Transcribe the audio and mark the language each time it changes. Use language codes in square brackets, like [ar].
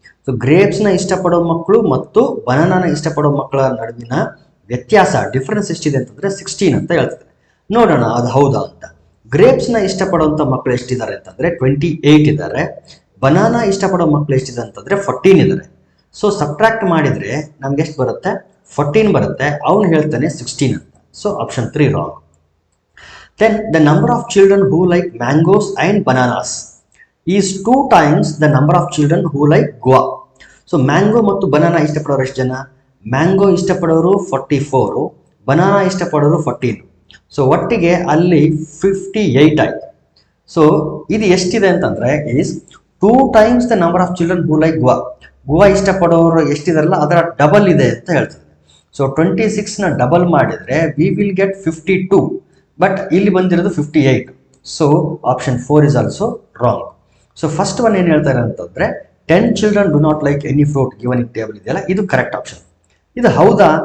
[kn] So ಗ್ರೇಪ್ಸ್ನ ಇಷ್ಟಪಡೋ ಮಕ್ಕಳು ಮತ್ತು ಬನಾನಾನ ಇಷ್ಟಪಡೋ ಮಕ್ಕಳ ನಡುವಿನ ವ್ಯತ್ಯಾಸ, ಡಿಫರೆನ್ಸ್ ಎಷ್ಟಿದೆ ಅಂತಂದರೆ 16 ಅಂತ ಹೇಳ್ತಿದ್ದಾರೆ. ನೋಡೋಣ ಅದು ಹೌದಾ ಅಂತ. ಗ್ರೇಪ್ಸ್ನ ಇಷ್ಟಪಡೋಂಥ ಮಕ್ಕಳು ಎಷ್ಟಿದ್ದಾರೆ ಅಂತಂದರೆ 28 ಇದ್ದಾರೆ. ಬನಾನಾ ಇಷ್ಟಪಡೋ ಮಕ್ಕಳು ಎಷ್ಟಿದೆ ಅಂತಂದರೆ 14 ಇದ್ದಾರೆ. ಸೊ ಸಬ್ಟ್ರಾಕ್ಟ್ ಮಾಡಿದರೆ ನಮ್ಗೆ ಎಷ್ಟು ಬರುತ್ತೆ? 14 ಬರುತ್ತೆ. ಅವನು ಹೇಳ್ತಾನೆ 16 ಅಂತ. So option 3 wrong. [en] Then the number of children who like mangoes and bananas is 2 times the number of children who like guava. [kn] So mango ಮತ್ತು ಬನಾನಾ ಇಷ್ಟಪಡೋರು ಎಷ್ಟು ಜನ? ಮ್ಯಾಂಗೋ ಇಷ್ಟಪಡೋರು 44, ಬನಾನಾ ಇಷ್ಟಪಡೋರು 14. ಸೊ ಒಟ್ಟಿಗೆ ಅಲ್ಲಿ 58 ಆಯಿತು. ಸೊ ಇದು ಎಷ್ಟಿದೆ ಅಂತಂದರೆ [en] Is 2 times the number of children who like guava. [kn] ಗುವಾ ಇಷ್ಟಪಡೋರು ಎಷ್ಟಿದಾರಲ್ಲ ಅದರ ಡಬಲ್ ಇದೆ ಅಂತ ಹೇಳ್ತದೆ. ಸೊ 26ನ ಡಬಲ್ ಮಾಡಿದರೆ [en] we will get [kn] 52, ಬಟ್ ಇಲ್ಲಿ ಬಂದಿರೋದು 58. So [en] Option 4 is also wrong. [kn] So first one ಏನು ಹೇಳ್ತಾರೆ ಅಂತಂದರೆ [en] 10 children do not like any fruit given in table [kn] ಇದೆಯಲ್ಲ, ಇದು ಕರೆಕ್ಟ್ ಆಪ್ಷನ್. ಇದು ಹೌದಾ?